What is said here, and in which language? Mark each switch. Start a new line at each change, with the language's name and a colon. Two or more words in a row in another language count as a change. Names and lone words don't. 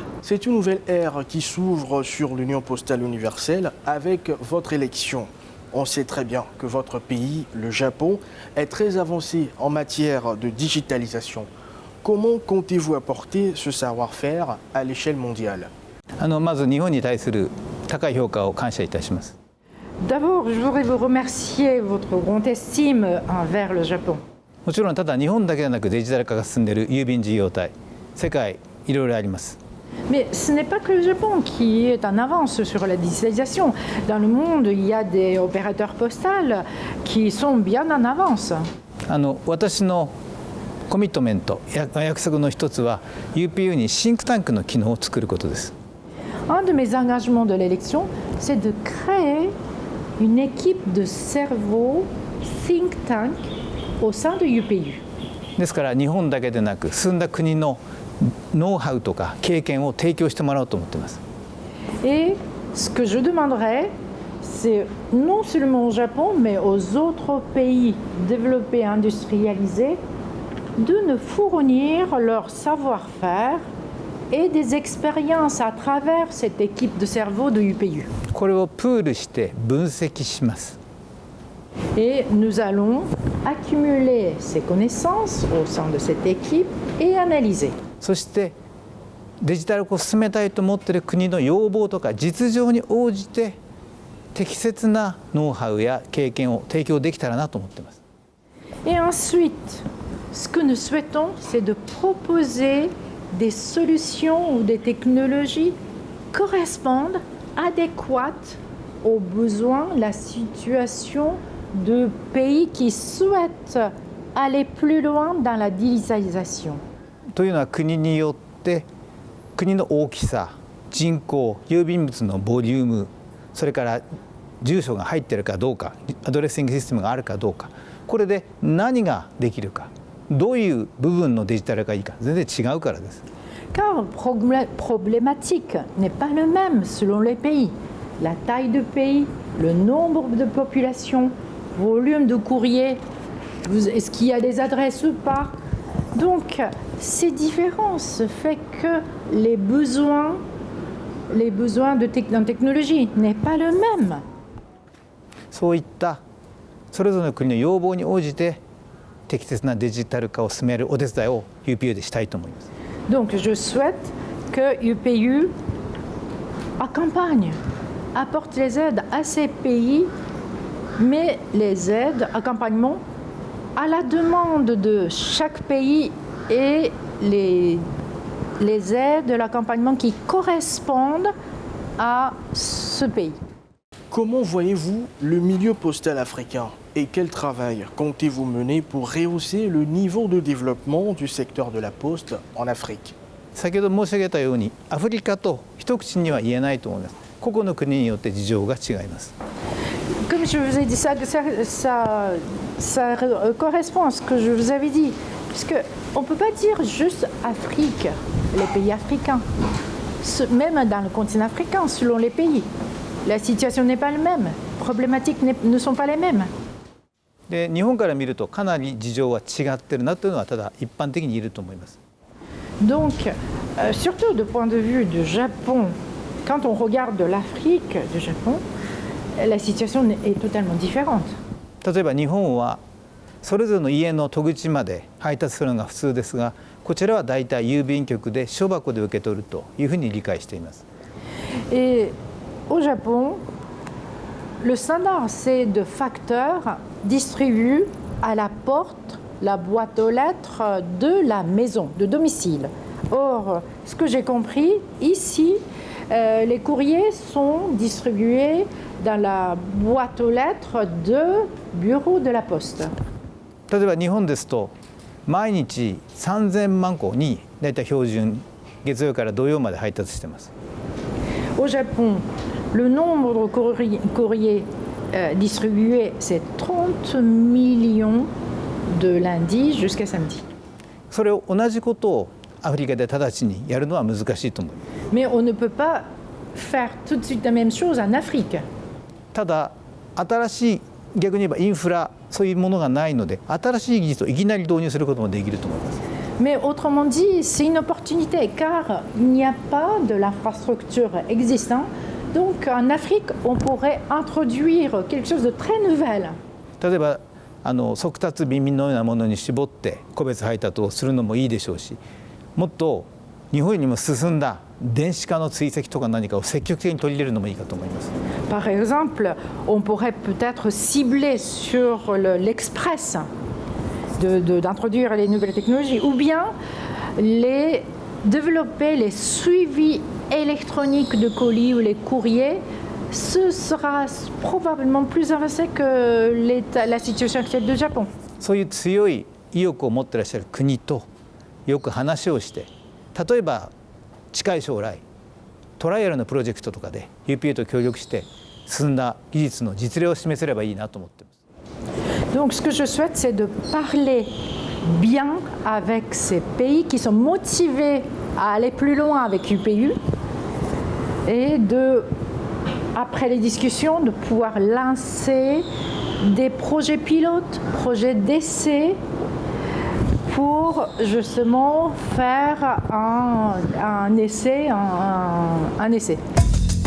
French: C'est une nouvelle ère qui s'ouvre sur l'Union postale universelle avec votre élection. On sait très bien que votre pays, le Japon, est très avancé en matière de digitalisation. Comment comptez-vous apporter ce savoir-faire à l'échelle mondiale?
Japanese: まず日本に対する高い評価を感謝いたします。
French: D'abord, je voudrais vous remercier votre grande estime envers le Japon.
Japanese: もちろんただ日本だけでなくデジタル化が進んでいる郵便事業体、世界いろいろあります。
French: Mais ce n'est pas que le Japon qui est en avance sur la digitalisation. Dans le monde, il y a des opérateurs postaux qui sont bien en avance.
Japanese: 私のコミットメント、約束の一つは UPU にシンクタンクの機能を作ることです。
French: Un de mes engagements de l'élection, c'est de créer une équipe de cerveau
English: think tank
French: au sein de UPU.
Japanese: ですから日本だけでなく進んだ国のノウハウとか経験を提供してもらおうと思っています。
French: Et ce que je demanderais, c'est non seulement au Japon, mais aux autres pays développés, industrialisés, de nous fournir leur savoir-faire et des expériences à travers cette équipe de cerveau de UPU.
Japanese: これをプールして分析します。
French: Et nous allons accumuler ces connaissances au sein de cette équipe et analyser.
Japanese: そしてデジタル化を進めたいと思っている国の要望とか実情に応じて適切なノウハウや経験を提供できたらなと思っています。
French: Et ensuite, ce que nous souhaitons, c'est de proposer des solutions ou des technologies correspondent, adéquates aux besoins, la situation de pays qui souhaitent aller plus loin dans la digitalisation.
Japanese: というのは国によって国の大きさ、人口、郵便物のボリューム、それから住所が入っているかどうか、アドレッシングシステムがあるかどうか、これで何ができるか、どういう部分のデジタルがいいか全然違うからです。
French: Car problématique n'est pas le même selon les pays. La taille de pays, le nombre de population, volume de courrier, est-ce qu'il y a des adresses ou pas? Donc, ces différences font que les besoins en technologie n'est pas le même.
Japanese: そういったそれぞれの国の要望に応じて適切なデジタル化を進めるお手伝いを UPU でしたいと思います。
French: Donc, je souhaite que UPU accompagne, apporte les aides à ces pays, mais les aides, accompagnement, à la demande de chaque pays et les aides, l'accompagnement qui correspondent à ce pays. Comment voyez-vous le milieu postal africain et quel travail comptez-vous mener pour rehausser le niveau de développement du secteur de la poste en Afrique?
Japanese: 先ほど申し上げたようにアフリカと一口には言えないと思います。個々の国によって事情が違います。
French: Comme je vous ai dit, ça correspond à ce que je vous avais dit. Parce qu'on ne peut pas dire juste Afrique, les pays africains. Même dans le continent africain, selon les pays, la situation n'est pas la même. Les problématiques ne sont pas les mêmes.
Japanese: で日本から見るとかなり事情は違ってるなというのはただ一般的に言えると思います。
French: Donc, surtout du point de vue du Japon, quand on regarde l'Afrique du Japon, la situation est totalement différente.
Japanese: 例えば日本はそれぞれの家の戸口まで配達するのが普通ですが、こちらはだいたい郵便局で書箱で受け取るというふうに理解しています。
French: Et au Japon, le standard, c'est de facteurs distribués à la porte, la boîte aux lettres de la maison, de domicile. Or, ce que j'ai compris, ici, les courriers sont distribués dans la boîte aux lettres de bureau de la poste.
Japanese: 例えば日本ですと毎日3000万個にだいたい標準月曜から土曜まで配達しています。
French: Au Japon, le nombre de courriers distribués, c'est 30 millions de lundi jusqu'à samedi.
Japanese: それを同じことをアフリカで直ちにやるのは難しいと思います。
French: Mais on ne peut pas faire tout de suite la même chose en Afrique.
Japanese: ただ新しい逆に言えばインフラそういうものがないので新しい技術をいきなり導入することもできると思います。
French: Mais autrement dit, c'est une opportunité car il n'y a pas de l'infrastructure existante. Donc en Afrique, on pourrait introduire quelque chose de très nouvel.
Japanese: 例えば速達便のようなものに絞って個別配達をするのもいいでしょうし、もっと日本よりも進んだ電子化の追跡とか何かを積極的に取り入れるのもいいかと思います。
French: Par exemple, on pourrait peut-être cibler sur l'express d'introduire les nouvelles technologies ou bien développer les suivis électroniques de colis ou les courriers. Ce sera probablement plus avancé que la situation actuelle du Japon.
Japanese: そういう強い意欲を持っていらっしゃる国とよく話をして、例えば近い将来トライアルのプロジェクトとかで UPU と協力して進んだ技術の実例を示せればいいなと思っています。
French: Donc ce que je souhaite, c'est de parler bien avec ces pays qui sont motivés à aller plus loin avec UPU et après les discussions, de pouvoir lancer des projets pilotes, projets d'essai pour justement faire un essai, un essai.